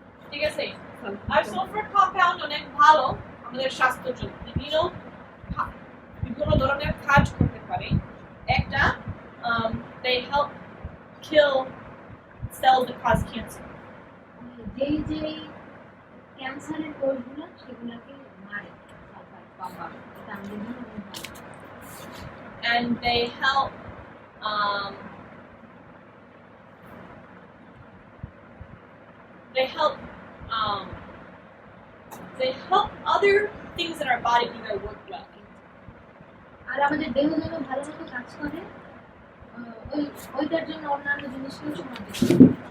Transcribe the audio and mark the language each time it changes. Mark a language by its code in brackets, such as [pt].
[bn] ঠিক আছে আর sulphur compound অনেক ভালো আমাদের স্বাস্থ্যের জন্য বিভিন্ন ধরনের কাজ করতে পারে একটা [en] they help kill cells that cause cancer [bn] যেই ক্যান্সারের কোষগুলো সেগুলোকে মারে সালফার কম্পাউন্ড এটা আমাদের জন্য অনেক ভালো [en] and they help other things in our body either work well [bn] আর আমাদের দেহ যেন ভালো মতো কাজ করে ওইটার জন্য অন্যান্য জিনিসগুলো সমানে